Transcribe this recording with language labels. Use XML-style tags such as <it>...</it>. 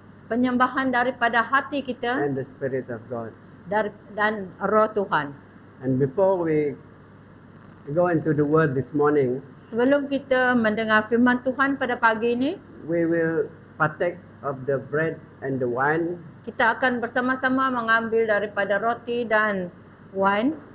<ms>penyembahan daripada hati kita</ms> <en>and the Spirit of God.</en> <ms>dan roh Tuhan.</ms> <en>And before we go into the word this morning,</en> <ms>Sebelum kita mendengar firman Tuhan pada pagi ini,</ms> <en>we will partake of the bread and the wine.</en> <ms>kita akan bersama-sama mengambil daripada roti dan wine.</ms>